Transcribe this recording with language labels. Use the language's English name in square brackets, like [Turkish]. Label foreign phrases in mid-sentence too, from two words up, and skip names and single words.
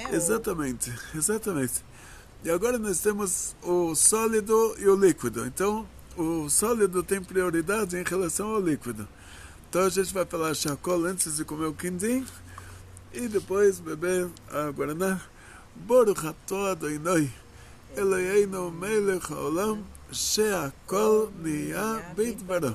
[Portuguese] Exatamente. E agora nós temos o sólido e o líquido. Então, o sólido tem prioridade em relação ao líquido. Então a gente vai falar shakol antes de comer o quindim, e depois beber a guaraná. [Hebrew] ברוך אתה אדוני אלוהינו מלך העולם שהכל נהיה בדברו.